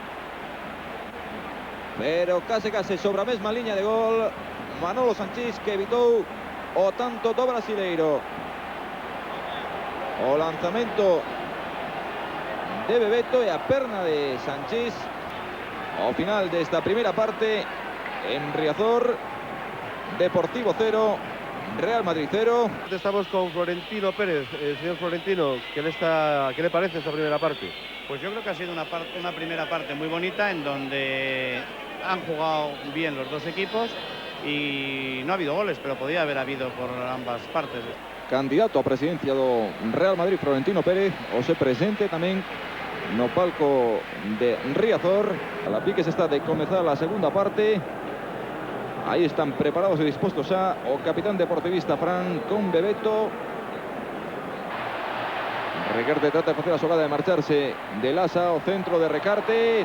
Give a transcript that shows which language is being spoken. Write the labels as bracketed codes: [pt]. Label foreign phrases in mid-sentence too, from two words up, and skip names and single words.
[gl] Pero case sobre a mesma liña de gol Manolo Sanchís, que evitou o tanto do brasileiro. O lanzamento de Bebeto e a perna de Sanchís ao final desta primeira parte en Riazor. Deportivo 0, Real Madrid 0. [es] Estamos con Florentino Pérez. Señor Florentino, ¿qué le parece esta primera parte? Pues yo creo que ha sido una primera parte muy bonita, en donde han jugado bien los dos equipos y no ha habido goles, pero podía haber habido por ambas partes. [gl] Candidato a presidencia do Real Madrid, Florentino Pérez, hoxe presente tamén no palco de Riazor. A la pique se está de comezar a segunda parte. Aí están preparados e dispostos xa o capitán deportivista Fran con Bebeto. Recarte trata de facer a xogada de marcharse de Lasa, o centro de Recarte.